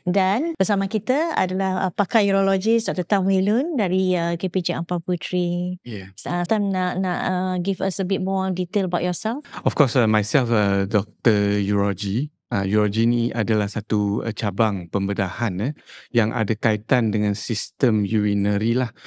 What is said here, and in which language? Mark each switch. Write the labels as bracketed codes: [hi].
[ms] Dan bersama kita adalah pakar urologis Dr. Tam Wee Loon dari KPJ Ampang Puteri. [en] Tam [ms] nak [en] give us a bit more detail about yourself? Of course, myself, Dr. Urology. [ms] Urology ni adalah satu cabang pembedahan yang ada kaitan dengan sistem urinary lah.